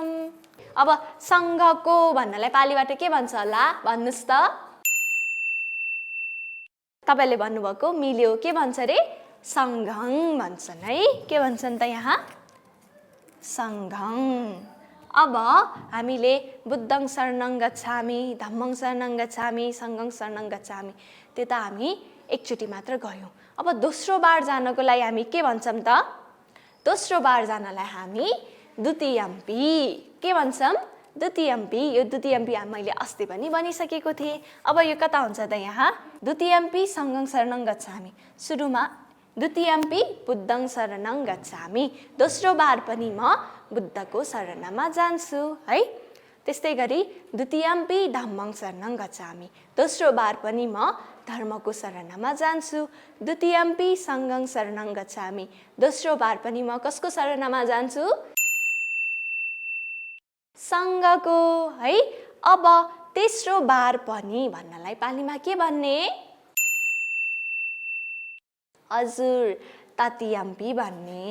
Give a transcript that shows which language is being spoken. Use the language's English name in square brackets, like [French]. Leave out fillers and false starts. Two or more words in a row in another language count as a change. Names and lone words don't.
[Nepali] अब सङ्घको भन्नलाई पालीबाट के भन्छ होला भन्नुहोस् त? तपाईँले भन्नुभएको मिल्यो। के भन्छ रे? सङ्घं भन्छन् है। के भन्छन् त यहाँ? सङ्घं। अब हामीले [Pali] बुद्धं शरणं गच्छामि, धम्मं शरणं गच्छामि, सङ्घं शरणं गच्छामि, [Nepali] त्यो त हामी एकचोटि मात्र गयौँ। अब दोस्रो बार जानको लागि हामी के भन्छौँ त? दोस्रो बार जानलाई हामी द्वितीयम्पी के भन्छौँ? द्वितीयम्पी। यो द्वितीयम्पी मैले अस्ति पनि भनिसकेको थिएँ। अब यो कता हुन्छ त? यहाँ [Pali] द्वितीयम्पी सङ्घं शरणं गच्छामि। सुरुमा द्वितीयम्पी बुद्धं शरणं गच्छामि, [Nepali] दोस्रो बार पनि म बुद्धको शरणमा जान्छु है। त्यस्तै गरी [Pali] द्वितीयम्पी धम्मं शरणं गच्छामि, [Nepali] दोस्रो बार पनि म धर्मको शरणमा जान्छु। [Pali] द्वितीयम्पी सङ्घं शरणं गच्छामि, [Nepali] दोस्रो बार पनि म कसको शरणमा जान्छु? सङ्घको है। अब तेस्रो बार पनि भन्नलाई पालीमा के भन्ने? हजुर, तृतीयम्पी भन्ने।